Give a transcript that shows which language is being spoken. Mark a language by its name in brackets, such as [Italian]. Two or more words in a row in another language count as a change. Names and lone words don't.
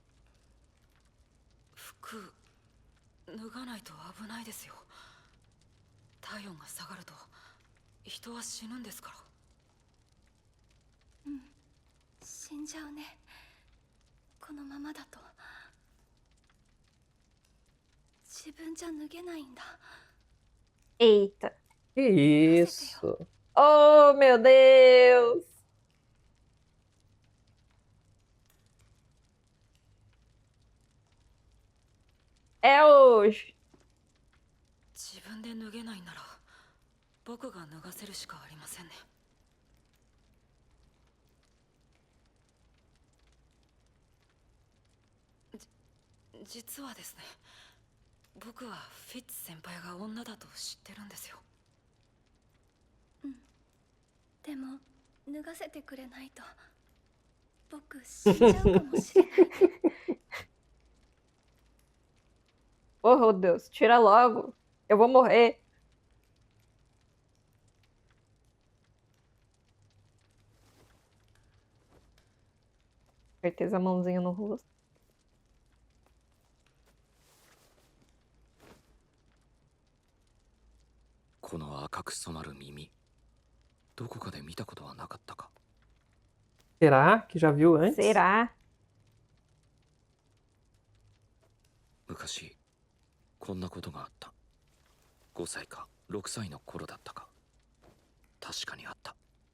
[Japanese] 服脱がないと危ないですよ。体温が下がると人は死ぬんですから。死んじゃうね。このままだと。自分じゃ脱げないんだ。 [Portuguese] Eita. Que isso? Oh, meu Deus! É hoje. [Japanese] 自分で脱げないなら僕が脱がせるしかありませんね。実はですね、僕はフィッツ先輩が女だと知ってるんですよ。でも脱がせてくれないと僕死んじゃうかもしれない。 [Portuguese] Oh, Deus, tira logo. Eu vou morrer. Certeza a mãozinha no rosto. [Japanese] この赤く染まる耳、どこかで見たことはなかったか。 [Portuguese] Será que já viu antes? Será? [Japanese] 昔こんなことがあった。5歳か6歳の頃だったか。確かにあった。